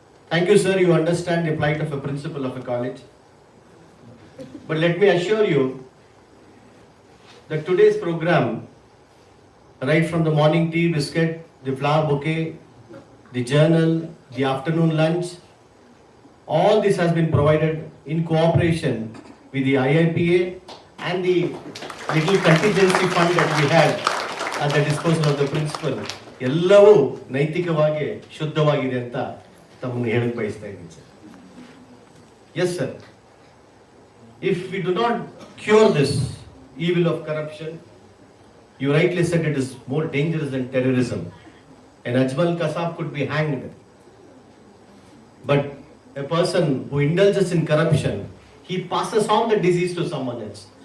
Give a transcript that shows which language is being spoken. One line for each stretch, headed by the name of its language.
English: Thank you, sir. You understand the plight of a principal of a college. But let me assure you that today's program, right from the morning tea biscuit the flower bouquet, the journal, the afternoon lunch. All this has been provided in cooperation with the IIPA and the little contingency fund that we had at the disposal of the principal.
Kannada: ಎಲ್ಲವೂ ನೈತಿಕವಾಗಿ ಶುದ್ಧವಾಗಿದೆ ಅಂತ ತಮ್ಮನ್ನು ಹೇಳಕ್ ಬಯಸ್ತಾ ಇದ್ದೀನಿ sir.
English: Yes, sir. If we do not cure this evil of corruption, you rightly said it is more dangerous than terrorism. An Ajmal Kasab could be hanged. But a person who indulges in corruption, he passes on the disease to someone else.